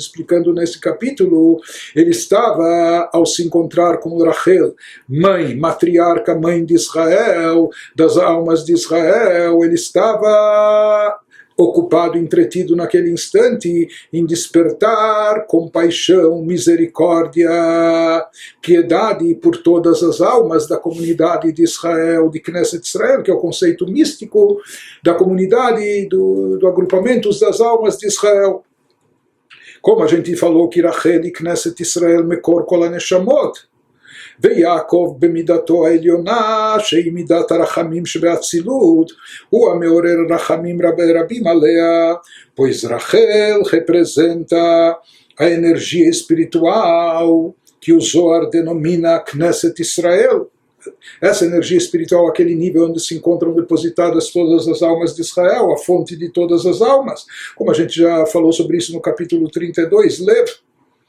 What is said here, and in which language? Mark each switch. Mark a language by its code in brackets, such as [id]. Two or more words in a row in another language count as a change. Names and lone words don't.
[pt] explicando nesse capítulo, ele estava, ao se encontrar com Rachel, mãe, matriarca, mãe de Israel, das almas de Israel, ele estava ocupado, entretido naquele instante em despertar compaixão, misericórdia, piedade por todas as almas da comunidade de Israel, de Knesset Israel, que é o conceito místico da comunidade, do agrupamento das almas de Israel. Como a gente falou que Rachel e [he] כנסת ישראל מקור כל הנשמות, ויעקב במידתו העליונה שהיא מידת הרחמים שבאצילות הוא המעורר רחמים רבים עליה, [pt] pois Rachel representa a energia espiritual que o Zohar denomina Knesset Israel. Essa energia espiritual, aquele nível onde se encontram depositadas todas as almas de Israel, a fonte de todas as almas, como a gente já falou sobre isso no capítulo 32, Lev.